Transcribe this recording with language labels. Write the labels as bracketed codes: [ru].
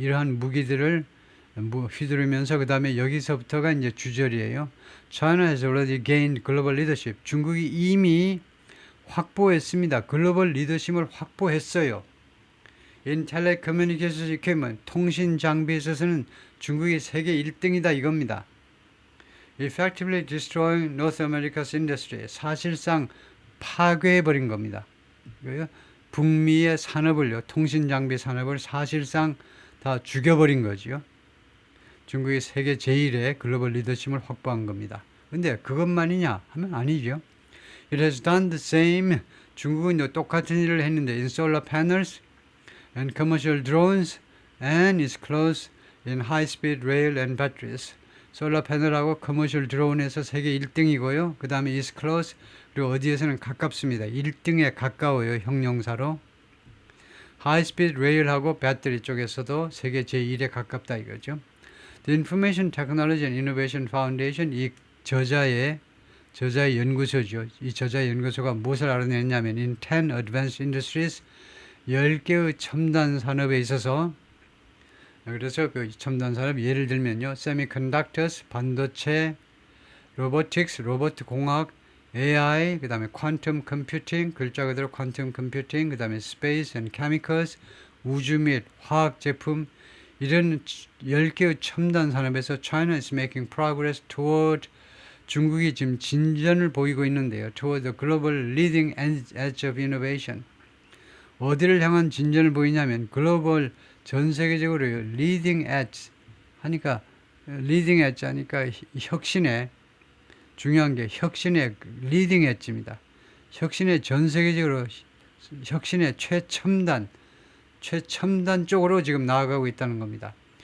[ko] 이러한 무기들을 휘두르면서 그 다음에 여기서부터가 이제 주절이에요. [en] China has already gained global leadership. [ko] 중국이 이미 확보했습니다. 글로벌 리더십을 확보했어요. [en] In telecommunications equipment, [ko] 통신 장비에 있어서는 중국이 세계 1등이다 이겁니다. [en] Effectively destroying North America's industry. [ko] 사실상 파괴해버린 겁니다. 북미의 산업을요, 통신 장비 산업을 사실상 다 죽여버린 거지요. 중국이 세계 제1의 글로벌 리더십을 확보한 겁니다. 근데 그것만이냐 하면 아니죠. [en] It has done the same. [ko] 중국은 똑같은 일을 했는데 [en] in solar panels and commercial drones and is close in high-speed rail and batteries. [ko] 솔라 패널하고 커머셜 드론에서 세계 1등이고요. 그 다음에 [en] is close. [ko] 그리고 어디에서는 가깝습니다. 1등에 가까워요. 형용사로. high-speed rail하고 배터리 쪽에서도 세계 제1에 가깝다 이거죠. [en] The Information Technology and Innovation Foundation 이 저자의 연구소죠. [ko] 이 저자의 연구소가 무엇을 알아냈냐면 [en] in 10 advanced industries [ko] 10개의 첨단 산업에 있어서 그래서 그 첨단 산업 예를 들면요. semiconductors, 반도체, robotics, 로봇 공학, AI, 그 다음에 quantum computing, 글자 그대로 quantum computing, 그 다음에 [en] space and chemicals, [ko] 우주 및 화학 제품 이런 10개의 첨단 산업에서 [en] China is making progress toward [ko] 중국이 지금 진전을 보이고 있는데요. [en] toward the global leading edge of innovation. [ko] 어디를 향한 진전을 보이냐면 글로벌 전 세계적으로 leading edge 하니까 leading edge 하니까 혁신의 중요한 게 혁신의 leading edge입니다. 혁신의 전 세계적으로 혁신의 최첨단 쪽으로 지금 나아가고 있다는 겁니다.